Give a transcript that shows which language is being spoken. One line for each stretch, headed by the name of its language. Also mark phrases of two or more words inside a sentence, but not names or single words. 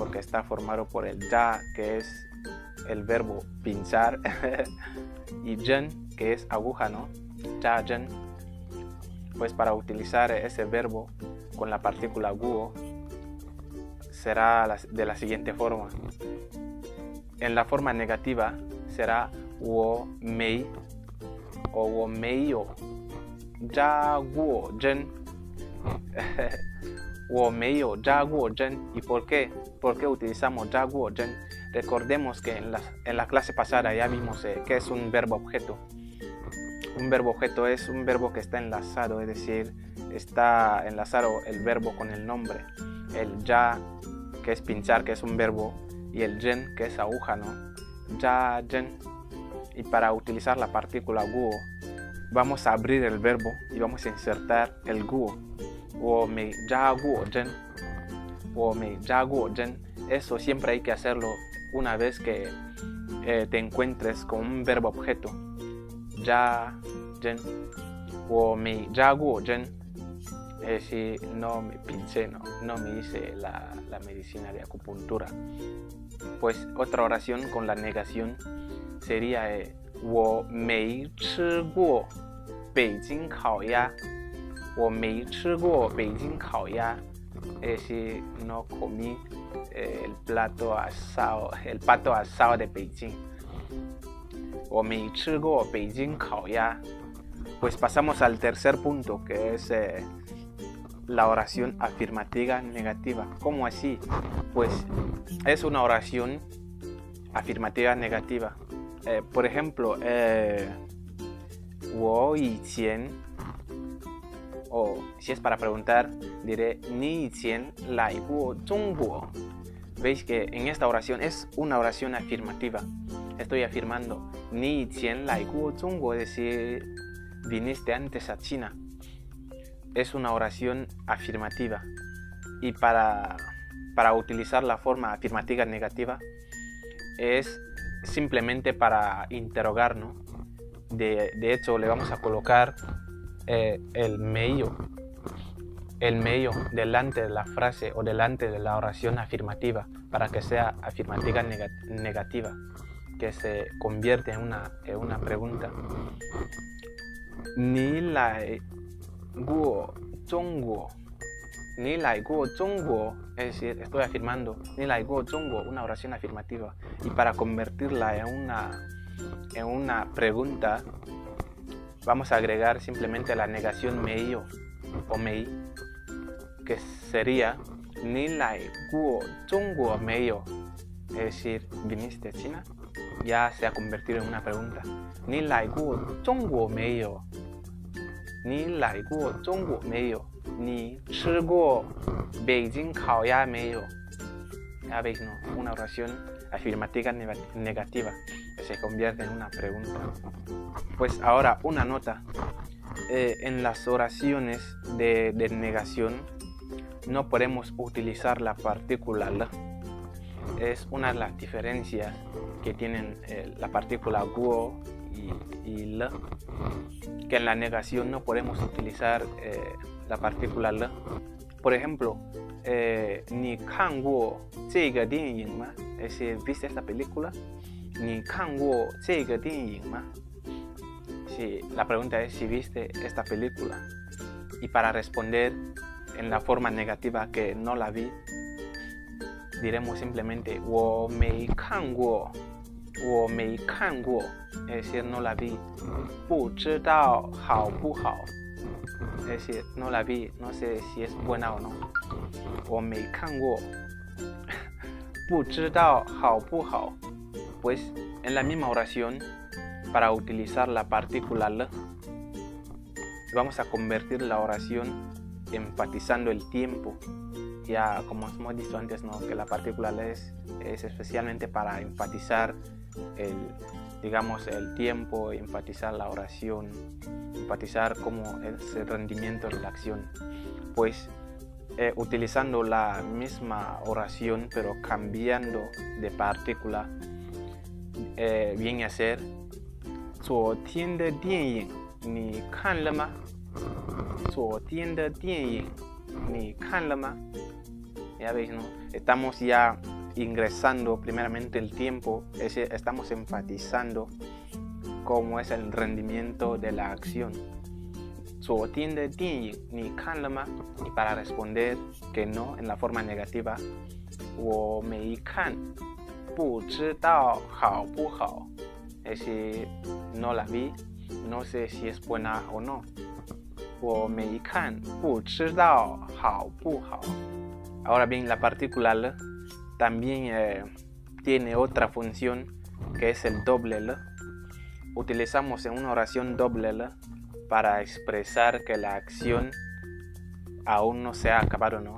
Spanish: Porque está formado por el ya, que es el verbo pinchar, y zhen, que es aguja, ¿no? Jiazhen. Pues para utilizar ese verbo con la partícula guo, será de la siguiente forma. En la forma negativa será
Chinese: 我没
Spanish: o
Chinese: 我没有扎过针. 我没有扎过针.
Spanish: ¿Y por qué? ¿Por qué utilizamos
Chinese: 扎过针?
Spanish: Recordemos que en la clase pasada ya vimos que es un verbo objeto. Un verbo objeto es un verbo que está enlazado, es decir, está enlazado el verbo con el nombre. El ya, que es pinchar, que es un verbo, y el jen, que es aguja, ¿no?
Chinese: Ya, jen.
Spanish: Y para utilizar la partícula guo, vamos a abrir el verbo y vamos a insertar el guo.
Chinese: 我没扎过针. 我没扎过针.
Spanish: Eso siempre hay que hacerlo una vez que te encuentres con un verbo objeto. Ya,
Chinese: jen. 我没扎过针.
Spanish: Es decir, no me pinché, no me hice la medicina de acupuntura. Pues otra oración con la negación sería
Chinese: 我没吃过北京烤鸭. 我没吃过北京烤鸭.
Spanish: Es decir, no comí el pato asado de Beijing.
Chinese: 我没吃过北京烤鸭.
Spanish: Pues pasamos al tercer punto, que es la oración afirmativa negativa. ¿Cómo así? Pues es una oración afirmativa negativa. Por ejemplo,
Chinese: 我以前,
Spanish: o si es para preguntar, diré
Chinese: 你以前来过中国.
Spanish: Veis que en esta oración es una oración afirmativa. Estoy afirmando
Chinese: 你以前来过中国,
Spanish: es decir, viniste antes a China. Es una oración afirmativa. Y para utilizar la forma afirmativa negativa es simplemente para interrogar, ¿no? De hecho, le vamos a colocar el meio delante de la frase o delante de la oración afirmativa para que sea afirmativa negativa, que se convierte en una pregunta.
Chinese: 你来过中国. 你来过中国,
Spanish: es decir, estoy afirmando,
Chinese: 你来过中国,
Spanish: una oración afirmativa. Y para convertirla en una pregunta, vamos a agregar simplemente la negación mei o mei, que sería
Chinese: 你来过中国没有,
Spanish: es decir, ¿viniste de China? Ya se ha convertido en una pregunta.
Chinese: 你来过中国没有，你来过中国没有，你吃过北京烤鸭没有.
Spanish: Ya veis, ¿no? Una oración afirmativa negativa que se convierte en una pregunta. Pues ahora una nota. En las oraciones de negación no podemos utilizar la partícula la. Es una de las diferencias que tienen la partícula guo y la, que en la negación no podemos utilizar la partícula la. Por ejemplo,
Chinese: 你看过这个电影吗,
Spanish: es decir, ¿viste esta película?
Chinese: 你看过这个电影吗.
Spanish: Sí, la pregunta es si viste esta película. Y para responder en la forma negativa que no la vi, diremos simplemente
Chinese: 我没看过 我没看过,
Spanish: es decir, no la vi.
Chinese: 不知道好不好,
Spanish: es decir, no la vi, no sé si es buena o no.
Chinese: 我没看过不知道好不好.
Spanish: Pues en la misma oración, para utilizar la partícula la, vamos a convertir la oración enfatizando el tiempo. Ya como hemos dicho antes, ¿no? Que la partícula la es especialmente para enfatizar el tiempo, enfatizar la oración, enfatizar cómo es el rendimiento de la acción. Pues utilizando la misma oración pero cambiando de partícula, viene a ser
Chinese: 昨天的电影你看了吗？昨天的电影你看了吗？
Spanish: Ya veis, ¿no? Estamos ya ingresando primeramente el tiempo, estamos enfatizando cómo es el rendimiento de la acción.
Chinese: 昨天的电影你看了吗?
Spanish: Y para responder que no en la forma negativa,
Chinese: 我没看不知道好不好.
Spanish: Es decir, no la vi, no sé si es buena o no.
Chinese: 我没看不知道好不好.
Spanish: Ahora bien, la partícula la también tiene otra función que es el doble la. Utilizamos en una oración doble la para expresar que la acción aún no se ha acabado, ¿no?